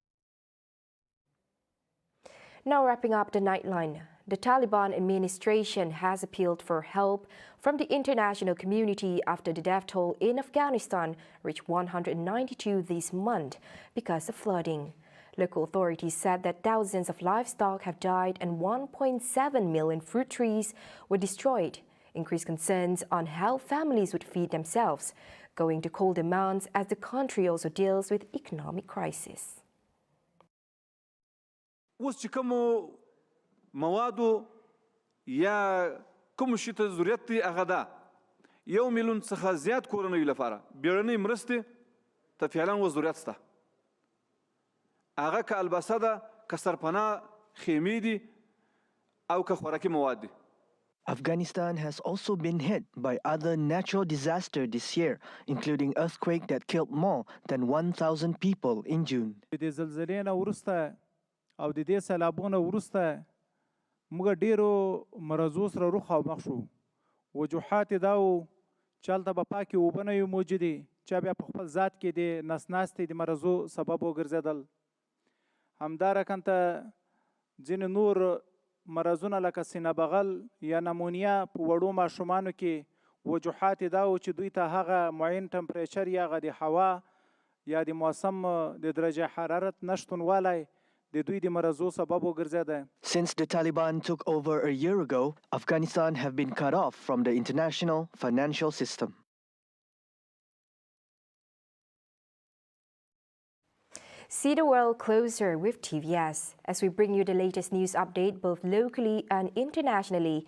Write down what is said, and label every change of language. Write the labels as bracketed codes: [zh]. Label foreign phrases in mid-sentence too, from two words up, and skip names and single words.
[en] Now wrapping up the Nightline, the Taliban administration has appealed for help from the international community after the death toll in Afghanistan reached 192 this month because of flooding. Local authorities said that thousands of livestock have died and 1.7 million fruit trees were destroyed, increased concerns on how families would feed themselves, going to colder months as the country also deals with economic crisis. [ps] موادو یا کوم شي ته ضرورت دی هغه ده 1 میلیون څخه زیات کورنیو لپاره بیړنۍ مرستې ته فعلا و ضرورت شته هغه که البسه ده که سرپناه خیمې دي او که خوراکي مواد دي. [en] Afghanistan has also been hit by other natural disasters this year, including earthquake that killed more than 1,000 people in June. [ps] د زلزلې نه وروسته او د دې سیلابونو وروسته موږ ډیرو مرضو سره رخ شو وجوهات دا و چې هلته به پاکې اوبه نه وي موجودې چا بیا په خپل ذات کې د نس ناستې د مرضو سبب وګرځېدل همدارنګه ځینې نور مرضونه لکه سینه بغل یا نمونیا په وړو ماشومانو کې وجوهات دا و چې دوی ته هغه معین ټمپریچر یا هغه د هوا یا د موسم د درجه حرارت نشتونوالی [en] Since the Taliban took over a year ago, Afghanistan have been cut off from the international financial system. See the world closer with TVS as we bring you the latest news update both locally and internationally.